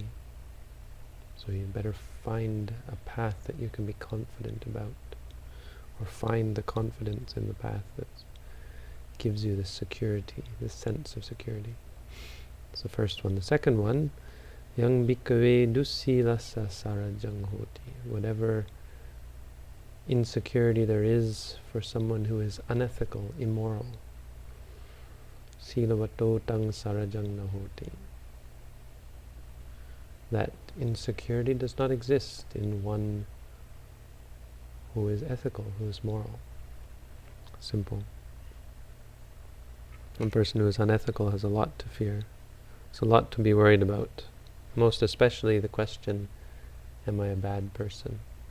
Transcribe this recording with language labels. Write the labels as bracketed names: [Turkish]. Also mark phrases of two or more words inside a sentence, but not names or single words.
[English] So you better find a path that you can be confident about, or find the confidence in the path that gives you this security, this sense of security. That's the first one. The second one, [Pali] yang bhikkhave dusilasa sarajang hoti. [English] Whatever insecurity there is for someone who is unethical, immoral, [Pali] silavato tang sarajang nahoti. [English] That insecurity does not exist in one who is ethical, who is moral. Simple. One person who is unethical has a lot to fear. There's a lot to be worried about. Most especially the question, am I a bad person?